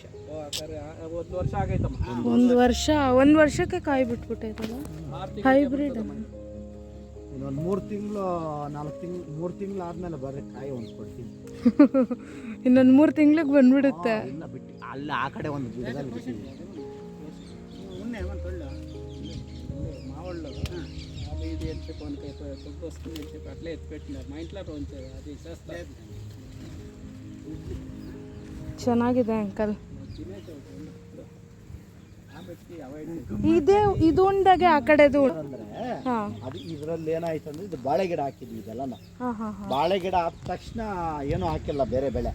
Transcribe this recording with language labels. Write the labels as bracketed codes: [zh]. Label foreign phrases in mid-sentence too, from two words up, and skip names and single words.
[kn] 1 ವರ್ಷ ಆಗೈತಮ್ಮ. 1 ವರ್ಷಕ್ಕೆ ಕಾಯಿ ಬಿಟ್ಬಿಟ್ಟೈತಲ್ಲ. ಹೈಬ್ರಿಡ್. ಇನ್ನೊಂದು 3 ತಿಂಗಳು 4 ತಿಂಗಳು 3 ತಿಂಗಳು ಆದ್ಮೇಲೆ ಬರ್ರಿ ಕಾಯಿ ಒಂದು ಕೊಡ್ತೀನಿ. ಇನ್ನೊಂದು 3 ತಿಂಗಳಿಗೆ ಬಂದ್ಬಿಡುತ್ತೆ. ಇಲ್ಲ ಬಿಟ್ಟು ಅಲ್ಲ ಆ ಕಡೆ ಒಂದು ಗಿಡದಲ್ಲಿ ಬಿಟ್ಟಿದ್ದೀನಿ. [te] మావాళ్ళు అది ఇది అని చెప్పి మనకి కొద్ది వస్తుంది అని చెప్పి అట్లే ఎత్తిపెట్టినారు. మా ఇంట్లో అది చేస్తారు. [kn] ಚೆನ್ನಾಗಿದೆ ಅಂಕಲ್. ಇದು ಉಂಡಾಗೆ ಆ ಕಡೆದು ಅಂದ್ರೆ ಅದು ಇದ್ರಲ್ಲಿ ಏನಾಯ್ತು ಅಂದ್ರೆ ಇದು ಬಾಳೆ ಗಿಡ ಹಾಕಿದ್ವಿ. ಇದೆಲ್ಲ ಬಾಳೆ ಗಿಡ ಆದ ತಕ್ಷಣ ಏನು ಹಾಕಿಲ್ಲ ಬೇರೆ ಬೆಳೆ.